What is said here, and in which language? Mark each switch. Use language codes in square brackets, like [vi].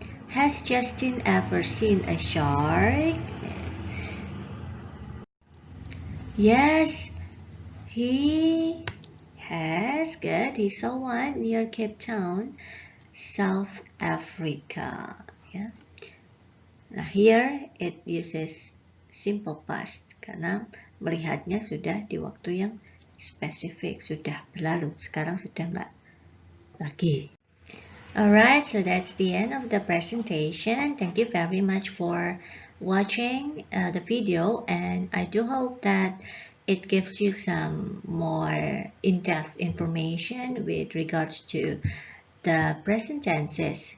[en] Has Justin ever seen a shark? Yes, he has. Good. He saw one near Cape Town, South Africa. Yeah. [id] Nah, [en] here it uses simple past [id] karena melihatnya sudah di waktu yang spesifik, sudah berlalu. Sekarang sudah nggak lagi. [en] Alright, so that's the end of the presentation. Thank you very much for watching the video, and I do hope that it gives you some more in-depth information with regards to the present tenses.